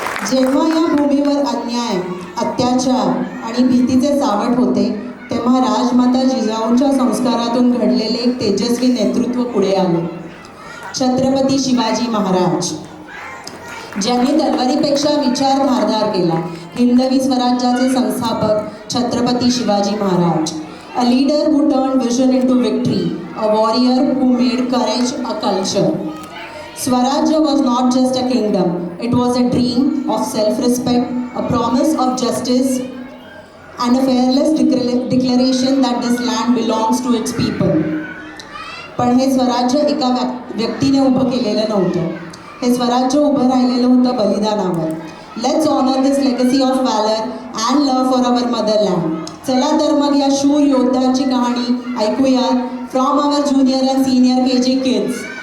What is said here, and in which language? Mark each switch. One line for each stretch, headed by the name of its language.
Marathi: जेव्हा या भूमीवर अन्याय, अत्याचार आणि भीतीचे सावट होते, तेव्हा राजमाता जिजाऊंच्या संस्कारातून घडलेले एक तेजस्वी नेतृत्व पुढे आले. छत्रपती शिवाजी महाराज, ज्यांनी तलवारीपेक्षा विचार धारदार केला. हिंदवी स्वराज्याचे संस्थापक Chhatrapati Shivaji Maharaj.
English: A leader who turned vision into victory, a warrior who made courage a culture. Swarajya was not just a kingdom, it was a dream of self-respect, a promise of justice, and a fearless declaration that this land belongs to its people.
Marathi: पण हे स्वराज्य एका व्यक्तीने उभं केलेलं नव्हतं. हे स्वराज्य उभं राहिलेलं होतं बलिदानावर.
English: Let's honor this legacy of valor and love for our motherland.
Marathi: चला तर मग या शूर योद्ध्यांची कहाणी ऐकूया
English: from our junior and senior KG kids.